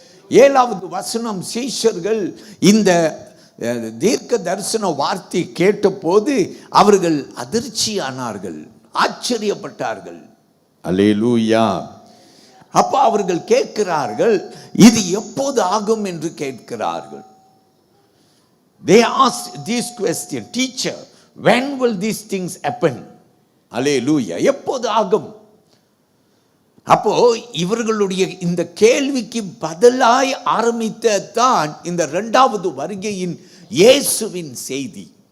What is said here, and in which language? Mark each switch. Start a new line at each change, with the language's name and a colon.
Tamil: 7வது வசனம், சீஷர்கள் இந்த தீர்க்க தரிசன வார்த்தை கேட்டபோது அவர்கள் அதிர்ச்சியானார்கள், ஆச்சரியப்பட்டார்கள். அல்லேலூயா. அப்போ அவர்கள் கேட்கிறார்கள், இது எப்போது ஆகும் என்று கேட்கிறார்கள்.
English: They asked this question, teacher, when will these things happen?
Tamil: Hallelujah. எப்போது ஆகும்? அப்போ இவர்களுடைய இந்த கேள்விக்கு பதிலாய் ஆரம்பித்தான் இந்த 2வது வருகையின் இயேசுவின் செய்தி.